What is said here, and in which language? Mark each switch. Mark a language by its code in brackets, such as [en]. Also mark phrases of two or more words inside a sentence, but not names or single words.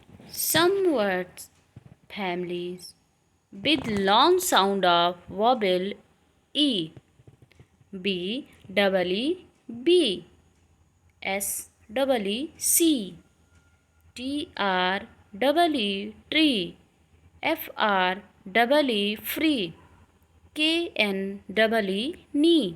[en] Some words families with long sound of vowel e. B double e b. S double e c. T r double e tree. F r double e free. K n double e knee.